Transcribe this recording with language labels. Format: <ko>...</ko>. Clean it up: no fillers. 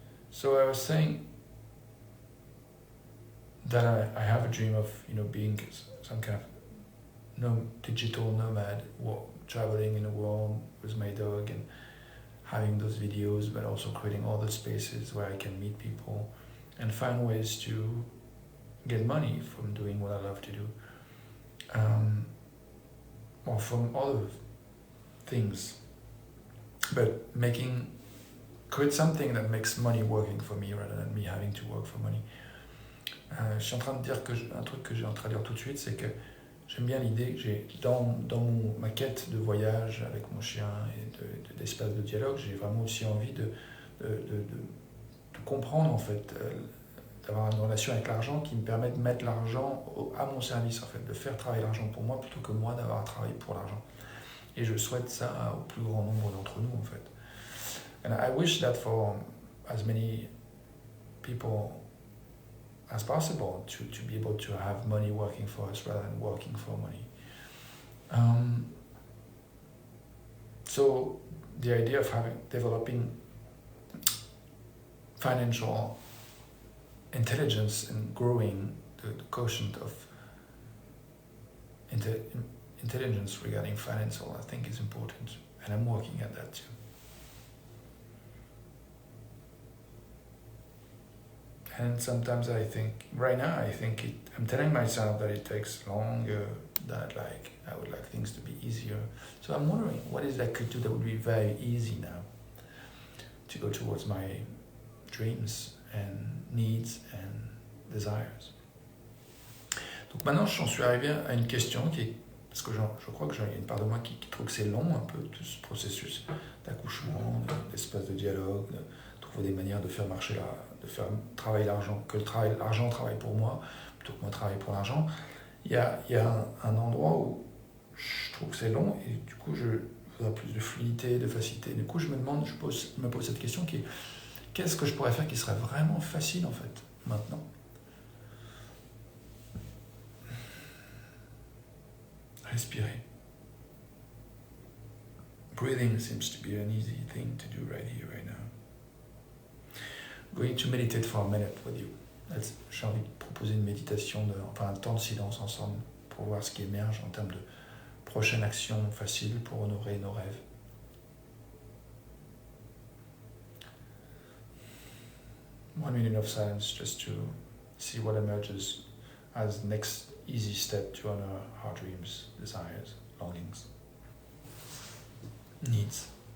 <en>So I was saying that I have a dream of being some kind of digital nomad, traveling in the world with my dog and having those videos, but also creating other spaces where I can meet people and find ways to get money from doing what I love to do, or from other things, but create something that makes money working for me rather than me having to work for money.</en> <fr>Je suis en train de dire un truc que j'ai en train de dire tout de suite, c'est que j'aime bien l'idée que j'ai dans ma quête de voyage avec mon chien et d'espace de dialogue, j'ai vraiment aussi envie de comprendre en fait, d'avoir une relation avec l'argent qui me permet de mettre l'argent à mon service en fait, de faire travailler l'argent pour moi plutôt que moi d'avoir à travailler pour l'argent. Et je souhaite ça au plus grand nombre d'entre nous en fait.</fr> <en>And I wish that for as many people as possible to be able to have money working for us rather than working for money. So the idea of developing financial intelligence and growing the quotient of intelligence regarding financial, I think is important, and I'm working at that too. And sometimes I think, right now, I'm telling myself that it takes longer, that like I would like things to be easier. So I'm wondering, what is that could do that would be very easy now to go towards my dreams and needs and desires.</en> <fr>Donc maintenant, j'en suis arrivé à une question qui est, parce que je crois qu'il y a une part de moi qui trouve que c'est long un peu, tout ce processus d'accouchement, d'espace de dialogue, de trouver des manières de faire marcher de faire travailler l'argent, que l'argent travaille pour moi, plutôt que moi travaille pour l'argent. Il y a un endroit où je trouve que c'est long et du coup je voudrais plus de fluidité, de facilité. Du coup je me pose cette question qui est, qu'est-ce que je pourrais faire qui serait vraiment facile en fait, maintenant? Respirer.</fr> <en>Breathing seems to be an easy thing to do right here, right now. I'm going to meditate for a minute with you.</en> <fr>J'ai envie de proposer une méditation, un temps de silence ensemble pour voir ce qui émerge en termes de prochaine action facile pour honorer nos rêves.</fr> <en>One minute of silence just to see what emerges as next easy step to honor our dreams, desires, longings, needs.</en>